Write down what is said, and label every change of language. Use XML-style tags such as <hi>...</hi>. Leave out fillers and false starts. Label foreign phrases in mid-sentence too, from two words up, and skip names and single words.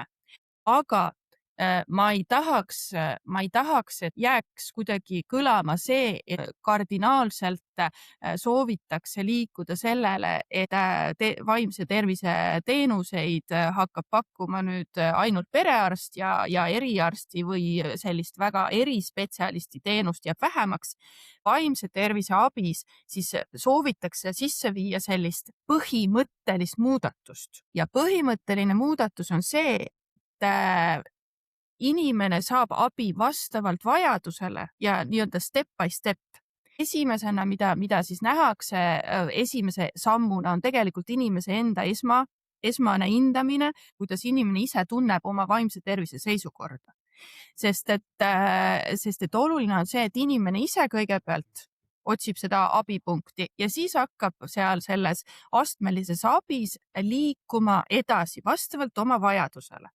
<et>Aga ma ei tahaks, et jääks kuidagi kõlama see, et kardinaalselt soovitakse liikuda sellele, et vaimse tervise teenuseid hakkab pakkuma nüüd ainult perearst ja eriarsti või sellist väga erispetsialisti teenust jääb vähemaks. Vaimse tervise abis siis soovitakse sisse viia sellist põhimõttelist muudatust ja põhimõtteline muudatus on see, et inimene saab abi vastavalt vajadusele ja nii-öelda</et> <en>step by step.</en> <et>Esimesena, mida siis nähakse esimese sammuna, on tegelikult inimese enda esmane hindamine, kuidas inimene ise tunneb oma vaimse tervise seisukorda. Sest et oluline on see, et inimene ise kõigepealt otsib seda abipunkti ja siis hakkab seal selles astmelises abis liikuma edasi vastavalt oma vajadusele.</et>